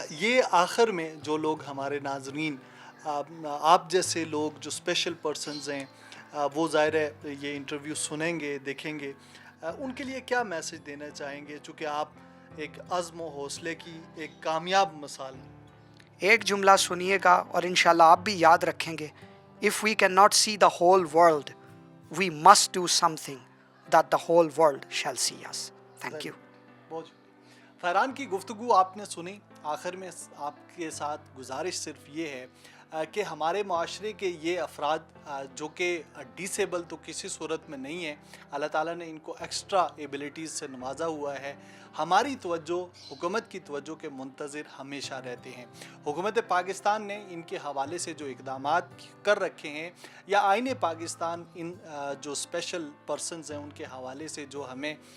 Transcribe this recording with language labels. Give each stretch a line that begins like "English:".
Urdu: یہ آخر میں جو لوگ ہمارے ناظرین, آپ جیسے لوگ جو اسپیشل پرسنز ہیں, وہ ظاہر ہے یہ انٹرویو سنیں گے, دیکھیں گے, ان کے لیے کیا میسج دینا چاہیں گے, چونکہ آپ ایک عزم و حوصلے کی ایک کامیاب مثال ہیں. ایک جملہ سنیے گا اور انشاءاللہ آپ بھی یاد رکھیں گے.
English: If we cannot see the whole world, we must do something that the whole world shall see us. Thank you.
Urdu: بہت شکریہ. فرحان کی گفتگو آپ نے سنی. آخر میں آپ کے ساتھ گزارش صرف یہ ہے کہ ہمارے معاشرے کے یہ افراد جو کہ ڈسیبل تو کسی صورت میں نہیں ہیں، اللہ تعالیٰ نے ان کو ایکسٹرا ایبلٹیز سے نوازا ہوا ہے، ہماری توجہ، حکومت کی توجہ کے منتظر ہمیشہ رہتے ہیں۔ حکومت پاکستان نے ان کے حوالے سے جو اقدامات کر رکھے ہیں، یا آئین پاکستان ان جو اسپیشل پرسنز ہیں ان کے حوالے سے جو ہمیں